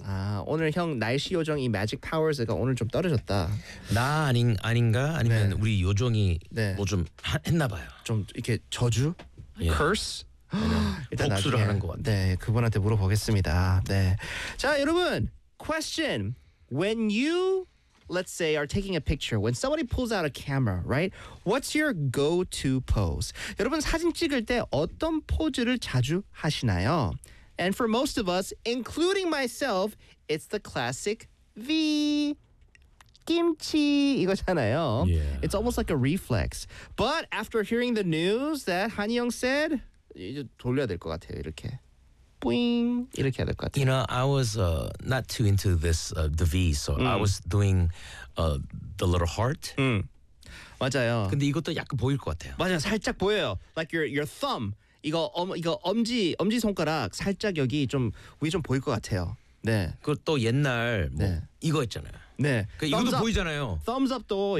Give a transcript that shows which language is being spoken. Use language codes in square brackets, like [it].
[ko] 아, 오늘 형 날씨 요정 이 [en] magic powers [ko] 가 오늘 좀 떨어졌다. 나 아닌가? 아니면 네. 우리 요정이 네. 뭐 좀 했나 봐요. 좀 이렇게 저주? [en] Yeah. Curse? [ko] 일단 복수를 나중에, 하는 것 같아요. 네, 그분한테 물어보겠습니다. 네. 자, 여러분. Question. [en] When you, let's say, are taking a picture, when somebody pulls out a camera, right? What's your go-to pose? [ko] 여러분, 사진 찍을 때 어떤 포즈를 자주 하시나요? [en] And for most of us, including myself, it's the classic V. [ko] 김치 이거잖아요. [en] Yeah. It's almost like a reflex. But after hearing the news that 한이형 said, [ko] 이제 돌려야 될 것 같아요. 이렇게. 뿌잉 이렇게 해야 될 것 같아요. [en] You know, I was not too into this the V. So I was doing the little heart. [ko] 맞아요. 근데 이것도 약간 보일 것 같아요. 맞아요. 살짝 보여요. [en] Like your thumb. [ko] 이거 엄지 손가락 살짝 여기 좀 위 좀 보일 것 같아요. 네. 그 또 옛날 뭐 네. 이거 있잖아요. 네. 그 이것도 up. 보이잖아요. [en] Thumbs up도